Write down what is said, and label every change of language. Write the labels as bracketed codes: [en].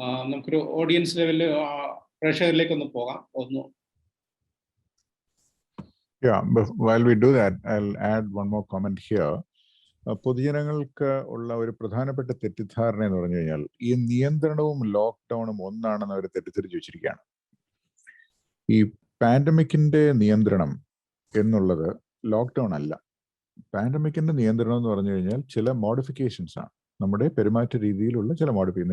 [ml] നമുക്കൊരു ഓഡിയൻസ് ലെവലിൽ പ്രേക്ഷകരിലേക്ക് ഒന്ന് പോകാം. [en] Yeah, but while we do that, I'll add one more comment here. [ml] പൊതുജനങ്ങൾക്ക് ഉള്ള ഒരു പ്രധാനപ്പെട്ട തെറ്റിദ്ധാരണ എന്ന് പറഞ്ഞു കഴിഞ്ഞാൽ ഈ നിയന്ത്രണവും ലോക്ക്ഡൌണും ഒന്നാണെന്ന് അവർ തെറ്റിദ്ധരിച്ചു വെച്ചിരിക്കുകയാണ്. ഈ പാൻഡമിക്കിന്റെ നിയന്ത്രണം എന്നുള്ളത് ലോക്ക്ഡൌൺ അല്ല. പാൻഡമിക്കിന്റെ നിയന്ത്രണം എന്ന് പറഞ്ഞു കഴിഞ്ഞാൽ ചില മോഡിഫിക്കേഷൻസ് ആണ്, നമ്മുടെ പെരുമാറ്റ രീതിയിലുള്ള ചില മോഡിഫിക്കേഷൻ.